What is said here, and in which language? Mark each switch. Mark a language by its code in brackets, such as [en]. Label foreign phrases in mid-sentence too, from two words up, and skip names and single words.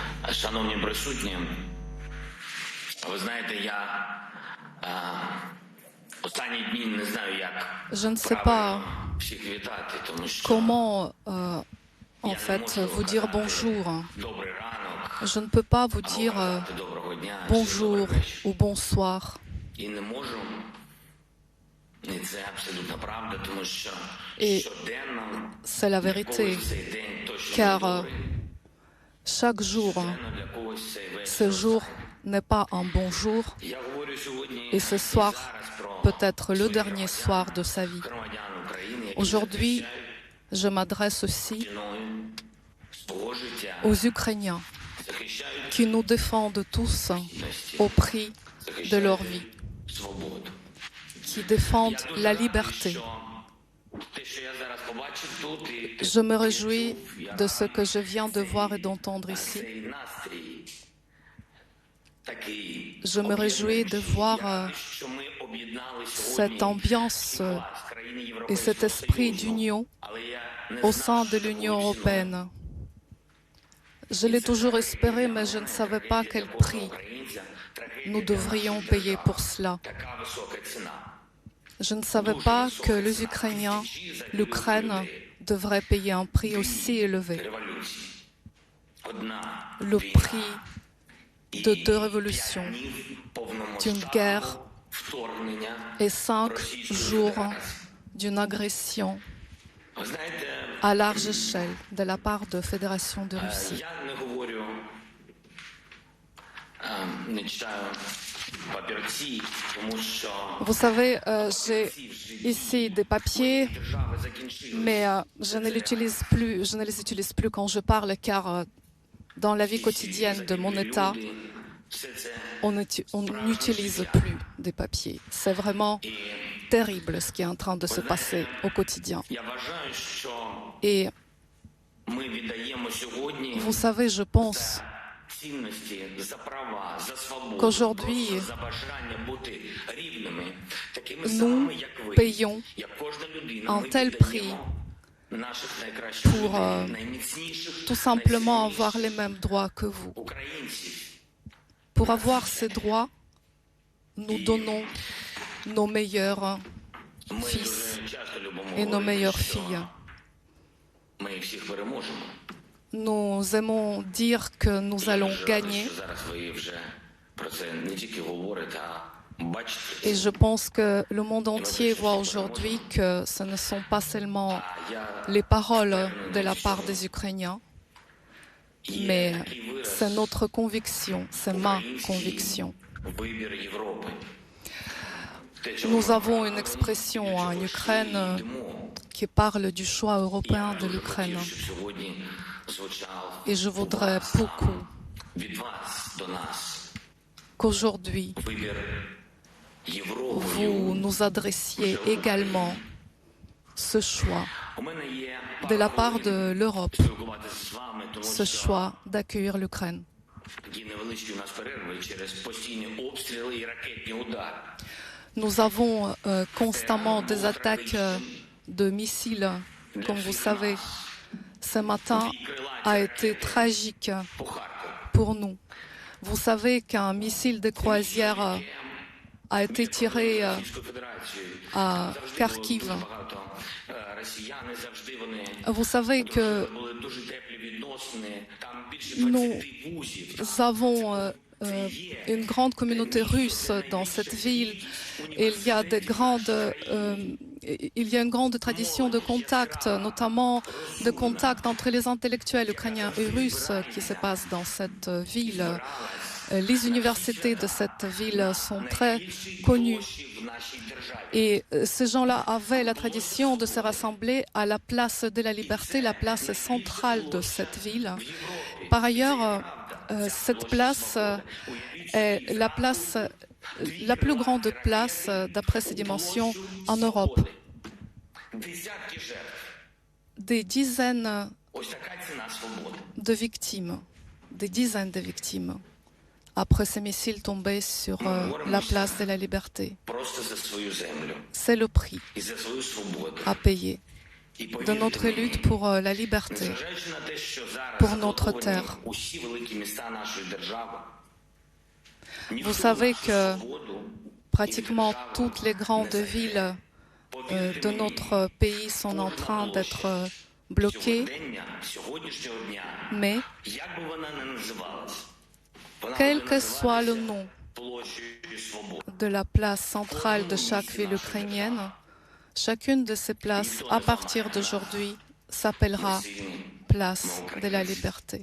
[uk] Шановні присутні, ви знаєте, я останні дні не знаю, як [fr] Je ne sais [uk] правильно [fr] pas [uk] всіх вітати, тому що [fr] comment en [uk] я не [fr] fait [uk] можу [fr] vous dire [uk] казати [fr] bonjour. [uk] добрий ранок, [fr] Je ne peux pas vous [uk] або [fr] dire [uk] казати доброго дня, чи [fr] bonjour [uk] добрий вечір. [fr] ou bonsoir. [uk] І не можу, і це абсолютно правда, тому що І щоденно [fr] c'est la [uk] для [fr] vérité, [uk] когось цей день точно не [fr] car [uk] добрий, [fr] chaque jour, [uk] щоденно для когось цей [fr] ce [uk] вечір [fr] jour [uk] останній. [fr] n'est pas un bon jour [uk] Я говорю сьогодні [fr] et ce [uk] і [fr] soir [uk] зараз про [fr] peut être le [uk] своїх [fr] dernier soir de sa vie. [uk] громадян України, які [fr] Aujourd'hui, [uk] захищають [fr] je m'adresse aussi [uk] ціною свого життя, [fr] aux Ukrainiens [uk] захищають [fr] qui nous défendent tous [uk] гідності, [fr] au prix de leur vie, [uk] свободу. [fr] qui défendent [uk] Я дуже [fr] la [uk] радий, [fr] liberté. [uk] що те, що я зараз побачив тут, і [fr] Je me [uk] я [fr] réjouis [uk] чув, я [fr] de ce que je viens de [uk] цей- [fr] voir et d'entendre ici. [uk] цей настрій такий [fr] Je me réjouis de [uk] об'єднуючий. [fr] voir [uk] Я радий, що ми об'єднали сьогодні [fr] cette ambiance [uk] клас країни [fr] et [uk] Європейського [fr] cet esprit [uk] Союзу. [fr] d'union [uk] Але я не [fr] au [uk] знав, [fr] sein [uk] що [fr] de [uk] такою [fr] l'Union [uk] ціною. [fr] européenne. Je l'ai toujours espéré, mais je ne savais pas quel prix nous devrions payer pour cela. [uk] Така висока ціна. [fr] Je ne savais pas que les Ukrainiens, l'Ukraine, devraient payer un prix aussi élevé, [uk] Революції. Одна [fr] le [uk] війна [fr] prix de deux révolutions, [uk] днів повномасштабного [fr] d'une guerre [uk] вторгнення. [fr] et 5 jours d'une agression [uk] Ви знаєте, [fr] à large échelle de la part de Fédération de Russie. [uk] я не говорю, не читаю папірці, тому що [fr] Vous savez, j'ai ici des papiers, [uk] держави закінчили. [fr] mais je ne les utilise plus quand je parle, car dans la vie quotidienne de mon État, [uk] Все це [fr] on n'utilise plus des papiers. C'est vraiment terrible ce qui est en train de se passer au quotidien. [uk] я вважаю, що [fr] Et [uk] ми віддаємо сьогодні [fr] vous savez, je pense [uk] цінності за права, за свободу, [fr] qu'aujourd'hui, [uk] просто за бажання бути рівними, такими [fr] nous [uk] самими, як ви, [fr] payons [uk] як кожна людина. [fr] un [uk] Ми [fr] tel [uk] віддаємо наших найкращих [fr] pour [uk] людей, найміцніших, [fr] tout simplement [uk] найсильніших [fr] avoir les mêmes droits que vous. [uk] українців. [fr] Pour avoir ces droits, nous donnons nos meilleurs [uk] Ми [fr] fils [uk] дуже часто любимо [fr] et nos [uk] говорити, [fr] meilleures [uk] що [fr] filles. [uk] ми їх всіх переможемо. [fr] Nous aimons dire que nous [uk] Я [fr] allons [uk] дуже радий, [fr] gagner. [uk] що зараз ви вже про це не тільки говорите, а бачите. [fr] Et je pense que le monde entier voit aujourd'hui que ce ne sont pas seulement les paroles de la part des Ukrainiens, mais c'est notre conviction, c'est ma conviction. [uk] Вибір Європи. [fr] Nous avons une expression en Ukraine qui parle du choix européen de l'Ukraine. Et je voudrais beaucoup [uk] від вас до нас [fr] qu'aujourd'hui, [uk] вибір [fr] vous [uk] Європою. [fr] nous adressiez également ce choix [uk] У мене є [fr] de la part de l'Europe, [uk] спілкуватися з вами, тому [fr] ce [uk] що [fr] choix d'accueillir l'Ukraine. [uk] такі невеличкі у нас перерви через постійні обстріли і ракетні удари. [fr] Nous avons constamment des attaques de missiles, comme vous savez. Ce matin a été tragique [uk] По Харкову. [fr] pour nous. Vous savez qu'un missile de croisière a été tiré [uk] Російською Федерацією. [fr] à Kharkiv. [uk] Багато росіяни завжди вони [fr] Vous savez que [uk] були дуже теплі відносини. Там більше [fr] nous [uk] 20 вузів. [fr] avons une grande communauté russe dans cette ville. Et il y a une grande tradition de contact, notamment de contact entre les intellectuels ukrainiens et russes qui se passe dans cette ville. Les universités de cette ville sont très connues. [uk] В нашій державі. [fr] Et ces gens-là avaient la tradition de se rassembler à la place de la Liberté, la place centrale de cette ville. Par ailleurs, cette place est la place, la plus grande place, d'après ses dimensions, en Europe. [uk] Десятки жертв. [fr] Des dizaines [uk] Ось така ціна свободи. [fr] de victimes, des dizaines de victimes, après ces missiles tombés sur la place de la Liberté. [uk] Просто за свою землю [fr] C'est le prix [uk] і за свою свободу. [fr] à payer. de notre lutte pour la liberté, pour notre terre. Vous savez que pratiquement toutes les grandes villes de notre pays sont en train d'être bloquées, mais quel que soit le nom de la place centrale de chaque ville ukrainienne, chacune de ces places, à partir d'aujourd'hui, s'appellera place de la liberté.